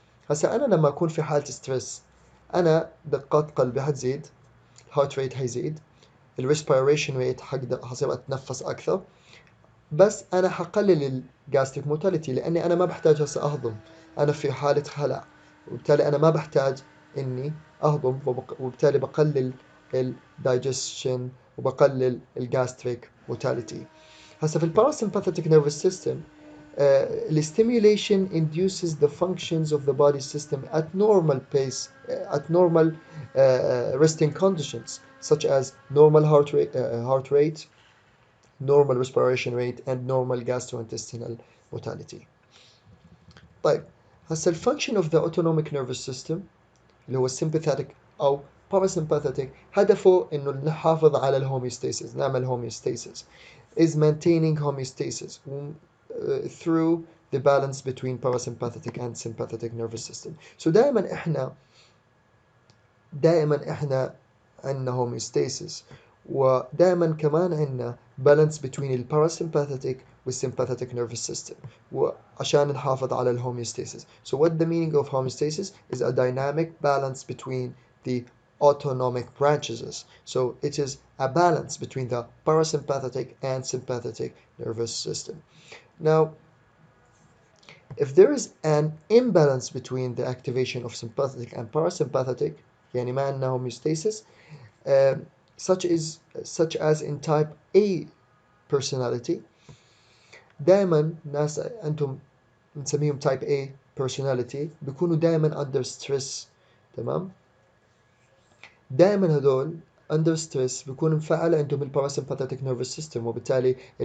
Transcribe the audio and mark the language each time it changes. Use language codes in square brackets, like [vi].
[ar] هسا أنا لما أكون في حالة ستريس، أنا دقات قلبي حتزيد، الهارت ريت هيزيد، الريسبيريشن ريت حصير أتنفس أكثر، بس أنا حقلل الجاستريك موتاليتي لأني أنا ما بحتاج هسه أهضم، أنا في حالة خلع، وبالتالي أنا ما بحتاج إني أهضم، وبالتالي بقلل الدايجستشن وبقلل الجاستريك موتاليتي. هسه في الباراسمباثيك نيرفس سيستم [en] the stimulation induces the functions of the body system at normal pace, at normal resting conditions, such as normal heart rate, normal respiration rate, and normal gastrointestinal motility. طيب هسه الفانكشن of the autonomic nervous system اللي هو sympathetic أو parasympathetic [ar] هدفه إنه نحافظ على الهوميوستاسيس، نعمل [en] homeostasis is maintaining homeostasis through the balance between parasympathetic and sympathetic nervous system. [ar] So دائما احنا عندنا homeostasis، ودائما كمان عندنا balance between ال parasympathetic وال sympathetic nervous system وعشان نحافظ على ال homeostasis. [en] So what the meaning of homeostasis is a dynamic balance between the autonomic branches. So it is a balance between the parasympathetic and sympathetic nervous system. Now, if there is an imbalance between the activation of sympathetic and parasympathetic، [ar] يعني ما عندنا [en] homeostasis، such as in type A personality، [ar] دائما ناس أنتم نسميهم [en] type A personality بيكونوا دائما under stress، تمام؟ دائما هذول under stress [ar] بيكون مفعل عندهم الباراسمباثيك [en] nervous system، وبالتالي